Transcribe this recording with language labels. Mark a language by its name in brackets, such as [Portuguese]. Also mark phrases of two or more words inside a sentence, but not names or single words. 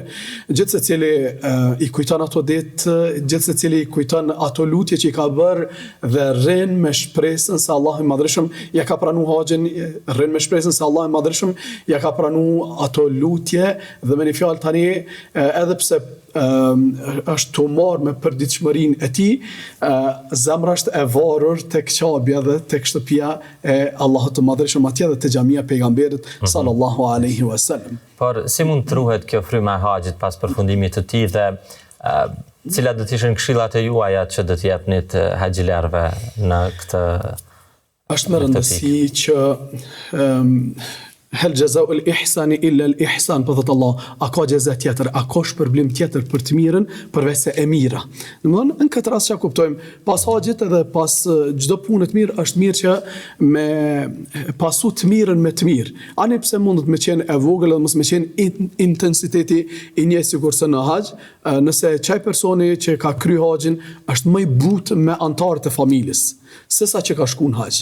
[Albanian] Gjithë secili i kujton ato ditë, gjithë secili i kujton ato lutje që i ka bërë dhe rrin me shpresën se Allahu i Madhërisht ja ka pranuar haxhin, rrin me shpresën se Allahu i Madhërisht ja ka pranuar ato lutje dhe me një fjalë tani edhe pse është të marrë me përditshmërinë e tij, zemra është e varur tek Qabja dhe tek shtëpia e Allahut të Madhërisht, atje dhe te xhamia e pejgamberit [Arabic] صلى الله عليه وسلم. [Albanian] Por si mund të ruhet kjo fryma e haxhit pas përfundimit të tij dhe cilat do të ishin këshillat e juaja që do t'i japnit haxhilerëve në këtë? Është më rëndësi që [Arabic] هل جزاء الإحسان إلا الإحسان, [Albanian] po thot Allah, a ka gjeza tjetër, a ka shpërblim tjetër për të mirën përveç se e mira. Domthonë në këtë rast çka kuptojmë, pas haxhit edhe pas çdo pune të mirë është mirë që me pasu të mirën me të mirë. Ani pse mundet me qenë e vogël dhe mos me qenë intensiteti i një sigurisë në haxh, nëse çaj personi që ka kry haxhin është më i butë me antarët e familjes sesa që ka shku në haxh.